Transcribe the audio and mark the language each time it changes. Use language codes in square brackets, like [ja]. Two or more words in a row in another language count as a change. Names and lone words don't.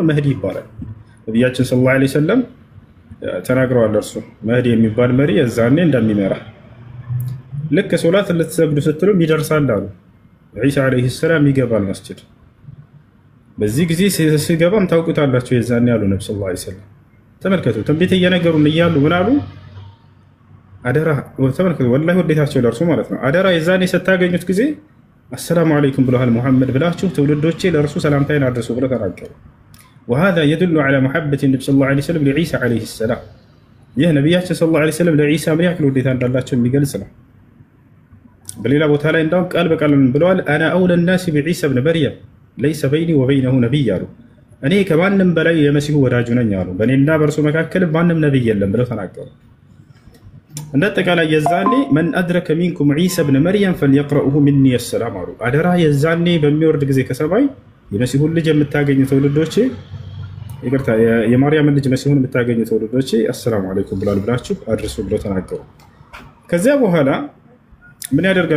[am] መህዲ ይባላል። ነብያችን [ar] صلى الله عليه وسلم [am] ተናግረዋል። እርሱ መህዲ የሚባል መሪ የዛኔ እንደሚመራ ልክ ሶላት ልትሰግዱ ስትሉ ይደርሳል አሉ። ዒሳ [ar] عليه السلام [am] ይገባል መስጂድ። በዚህ ጊዜ ሲገባም ታውቁታላችሁ የዛኔ ያሉ ነብዩ [ar] صلى الله عليه وسلم [am] ተመልከቱ። ትንቢት እየነገሩን እያሉ ምን አሉ? አደራ ተመልከቱ፣ ወላሂ ወዴታቸው ለእርሱ ማለት ነው። አደራ የዛኔ ስታገኙት ጊዜ [ar] السلام عليكم [am] ብለዋል ሙሐመድ ብላችሁ ትውልዶቼ ለእርሱ ሰላምታይን አድርሱ ብለው ተናገሩ። [ar] وهذا يدل على محبة النبي صلى الله عليه وسلم لعيسى عليه السلام። [am] ይህ ነብያችን [ar] صلى الله عليه وسلم [am] ለዒሳ ምን ያክል ውዴታ እንዳላቸው የሚገልጽ ነው። በሌላ ቦታ ላይ እንዳውም ቃል በቃል ብለዋል። [ar] أنا أولى الناس بعيسى ابن مريم ليس بيني وبينه نبي [am] አሉ። እኔ ከማንም በላይ የመሲሁ ወዳጁ ነኝ አሉ። በእኔና በእርሱ መካከል ማንም ነብይ የለም ብለው ተናገሩ። እንደ አጠቃላይ የዛኔ [ar] من أدرك منكم عيسى بن مريم فليقرئه مني السلام [am] አሉ። አደራ የዛኔ በሚወርድ ጊዜ ከሰማይ የመሲሁን ልጅ የምታገኙ ትውልዶቼ ይቅርታ የማርያምን ልጅ መሲሁን የምታገኙ ትውልዶቼ [ar] السلام عليكم [am] ብላችሁ አድርሱ ብለው ተናገሩ። ከዚያ በኋላ ምን ያደርጋል?